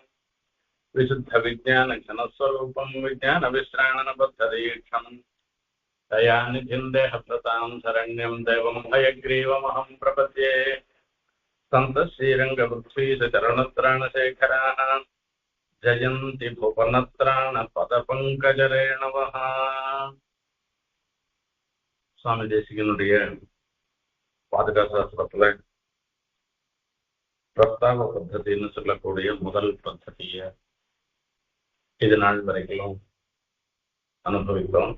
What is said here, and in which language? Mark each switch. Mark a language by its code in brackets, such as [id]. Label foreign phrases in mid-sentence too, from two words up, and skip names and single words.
[sa] विशुद्धविज्ञानघनस्वरूपं विज्ञानविश्राणनबद्धदीक्षम् दयानिधिं देहभृतां शरण्यं देवं हयग्रीवमहं प्रपद्ये। सन्तश्रीरङ्गवृत्सीदचरणत्राणशेखराः जयन्ति भुवनत्राणपदपङ्कजरेणवः। [ta] சுவாமி தேசிகனுடைய பாதுகாசாஸ்திரத்துல பிரஸ்தாப பத்ததின்னு சொல்லக்கூடிய முதல் பத்ததிய இது நாள் வரைக்கும் அனுபவித்தோம்.